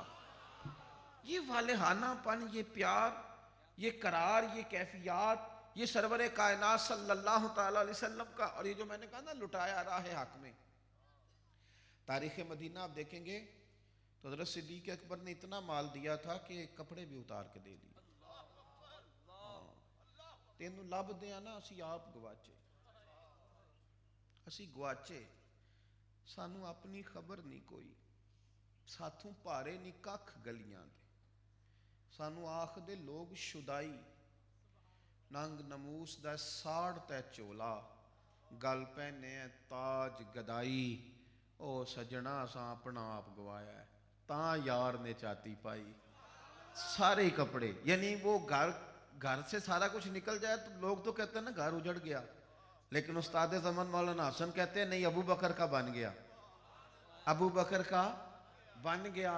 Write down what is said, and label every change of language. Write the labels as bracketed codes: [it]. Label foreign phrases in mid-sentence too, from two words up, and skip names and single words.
[ur] یہ والہانہ پن، یہ پیار، یہ قرار، یہ کیفیات، یہ سرور کائنات [ar] صلی اللہ تعالی علیہ وسلم [ur] کا. اور یہ جو میں نے کہا نا لٹایا راہ حق میں، تاریخ مدینہ آپ دیکھیں گے تو حضرت صدیق اکبر نے اتنا مال دیا تھا کہ کپڑے بھی اتار کے دے دیے. [pa] تینوں لب دیا نا اسی آپ گواچے, اسی گواچے, سانو اپنی خبر نہیں کوئی, ساتھوں پارے نہیں کھ گلیاں دے, سانو آخ دے لوگ شدائی, ننگ نموس دا ساڑ تے چولا, گل پہنے تاج گدائی, او سجنا سا اپنا آپ گوایا ہے, تاں یار نے چاتی پائی. [ur] سارے ہی کپڑے, یعنی وہ گھر سے سارا کچھ نکل جائے تو لوگ تو کہتے ہیں نا گھر اجڑ گیا, لیکن استاد زمان مولانا حسن کہتے ہیں نہیں, ابو بکر کا بن گیا, ابو بکر کا بن گیا.